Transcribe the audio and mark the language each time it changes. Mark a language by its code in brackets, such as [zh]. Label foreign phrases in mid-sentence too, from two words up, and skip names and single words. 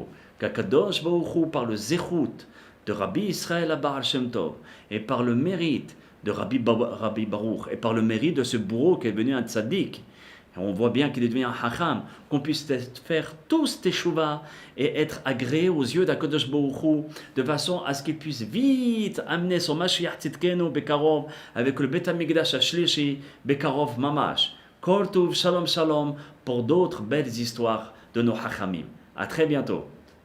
[fr] Qu'Akadosh Baruch Hu, par le zéchout de Rabbi Israël Baal Shem Tov, et par le mérite de Rabbi Baruch, et par le mérite de ce bourreau qui est devenu un tzaddik, on voit bien qu'il est devenu un hacham, qu'on puisse faire tous teshuva et être agréé aux yeux d'Akadosh Baruch Hu, de façon à ce qu'il puisse vite amener son [he] משיח צדקנו בקרוב [fr] avec le [he] בית המקדש השלישי בקרוב ממש. כל טוב, שלום שלום, [fr] pour d'autres belles histoires de nos hachamim. À très bientôt.